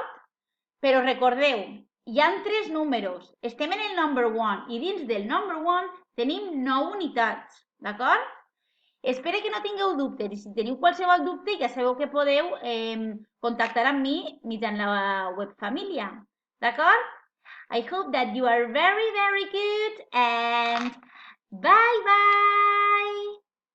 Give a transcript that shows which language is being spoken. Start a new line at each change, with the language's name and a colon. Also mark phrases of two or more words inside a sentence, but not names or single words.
Catalan: Però recordeu, hi ha 3 números. Estem en el number 1 i dins del number 1 tenim 9 unitats, d'acord? Espero que no tingueu dubtes i si teniu qualsevol dubte ja sabeu que podeu contactar amb mi mitjançant la web família, d'acord?
English: I hope that you are very good and bye bye!